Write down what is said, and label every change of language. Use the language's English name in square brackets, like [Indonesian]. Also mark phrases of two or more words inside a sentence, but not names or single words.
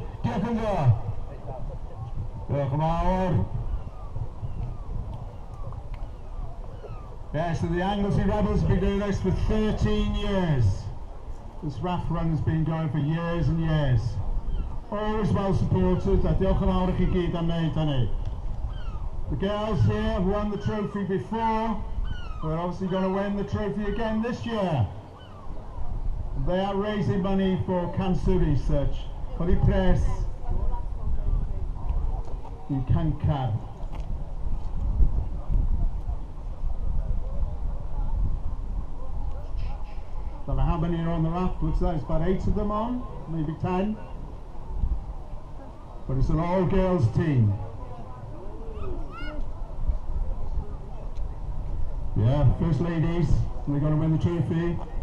[English] Take them there. Come on. Yeah, so the Anglesey Rebels have been doing this for 13 years. This raft run has been going for years and years. Always well supported. [Welsh] Diolch yn fawr i chi gyd am wneud hynny. [English] The girls here have won the trophy before. They're obviously going to win the trophy again this year. They are raising money for cancer research. [Welsh] Codi pres i cancer. [English] Don't know how many are on the raft. Looks like it's about 8 of them on, maybe 10. But it's an all-girls team. Yeah, first ladies, they're going to win the trophy.